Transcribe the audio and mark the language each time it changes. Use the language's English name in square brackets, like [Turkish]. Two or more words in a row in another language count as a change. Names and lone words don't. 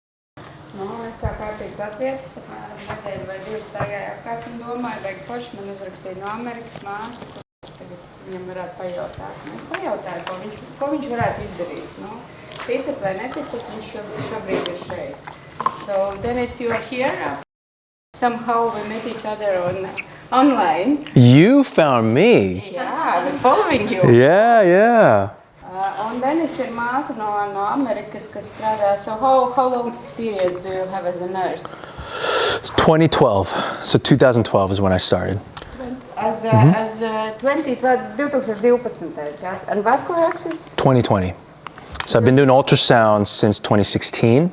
[Latvian] Nu, es kā kārtīgs latvietis, apmēram nedēļu vai divas staigāju apkārt un domāju, vajag forši man uzrakstīt no Amerikas māsu. Tagad viņam varētu pajautāt. Pajautāju, ko viņš varētu izdarīt. Nu, ticat vai neticat, viņš šobrīd ir šeit. [English] So, Dennis, you are here. Somehow we met each other online. You found me? Yeah, I was following you. Yeah. [Latvian] Un Dennis ir māsa no Amerikas, kas strādā. [English] So how long experience do you have as a nurse? 2012. So 2012 is when I started. As 2012, and vascular access? 2020. So I've been doing ultrasound since 2016.